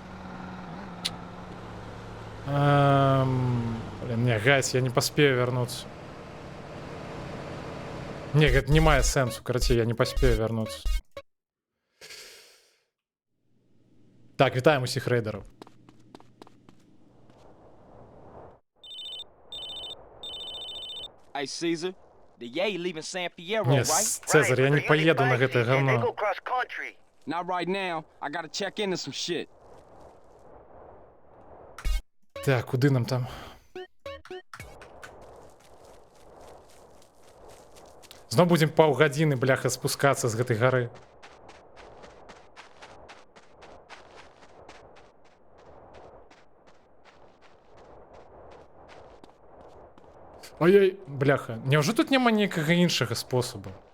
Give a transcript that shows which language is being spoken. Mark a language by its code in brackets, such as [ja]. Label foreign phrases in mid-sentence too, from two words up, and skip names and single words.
[ru] Блин, не, гайс, я не поспею вернуться. [be] Не, гэта не мае сэнсу, карацей, [ru] я не поспею вернуться. [be] Так, вітаем усіх рейдераў. [en] Hey, Caesar. The Yay leaving San Fierro, [be] Не, [en] right? [be] Цезар, я не [en] but [ru] поеду на Union Bike [be] гэтае [en] CJ, They [ru] говно. [en] go cross country. Not right now. I gotta check into some shit. [be] Так, куды нам там? Зноў будзем паўгадзіны, бляха, спускацца з гэтай гары. Ой-ой, бляха, няўжо тут няма ніякага іншага спосабу?